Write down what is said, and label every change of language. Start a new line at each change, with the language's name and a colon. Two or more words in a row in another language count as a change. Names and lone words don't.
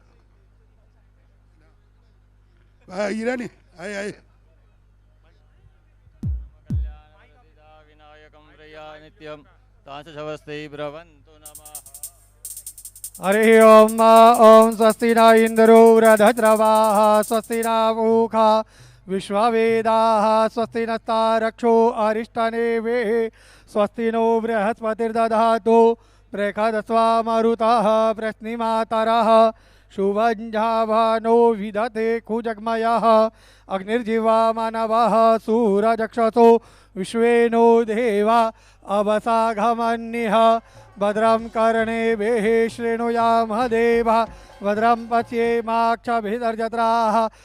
Sanskrit: હા હીરા ને આય આય. વિનાયકમ પ્રિયા નિત્યમ તાંસવસ્તે બ્રવંતુ નમઃ. हरि ओम ओम स्वस्ति न इंद्रो वृधद्रवाः स्वस्ति न पूषा विश्ववेदाः स्वस्ति नस्तारक्षो अरिष्टनेवे स्वस्ति नो बृहस्पतिर्दधातु प्रखदस्वा मरुतः प्रश्निमातरः शुभञ्जाभानो विदते कुजग्मयः अग्निर्जीवा मानवः सूरजक्षसो विश्वेनो देवा अवसाघमन्यः भद्रं कर्णेभिः शृणुयामः देवा भद्रं पश्येमाक्षभिर्जत्राः